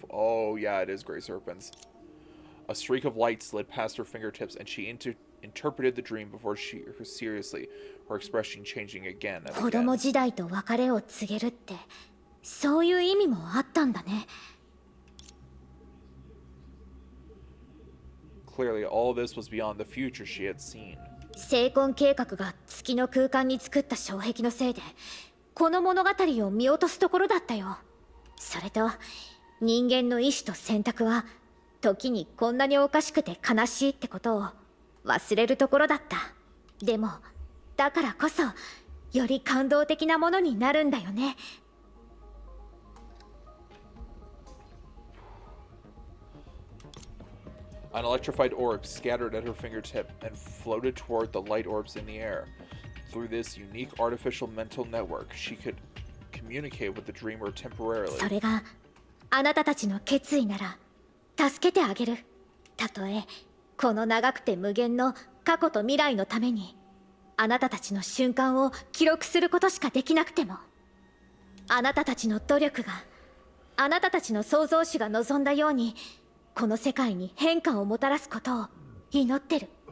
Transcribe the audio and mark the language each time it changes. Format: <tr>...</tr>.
<en>Oh yeah, it is Grey Serpents. A streak of light slid past her fingertips, and she interpreted the dream before her seriously, her expression changing again and</en> <ja>子供</ja> <en>again.</en> <ja>時代と別れを告げるってそういう意味もあったんだね。</ja> <en>Clearly, all this was beyond the future she had seen.</en> <ja>成婚計画が月の空間に作った障壁のせいでこの物語を見落とすところだったよ。それと人間の意志と選択は時にこんなにおかしくて悲しいってことを忘れるところだった。でもだからこそより感動的なものになるんだよね。</ja> <en>An electrified orb scattered at her fingertip and floated toward the light orbs in the air. Through this unique artificial mental network, she could communicate with the dreamer temporarily.</en> <ja>それがあなたたちの決意なら助けてあげる。たとえこの長くて無限の過去と未来のためにあなたたちの瞬間を記録することしかできなくても、あなたたちの努力があなたたちの創造主が望んだようにこの世界に変化をもたらすことを祈ってる。</ja>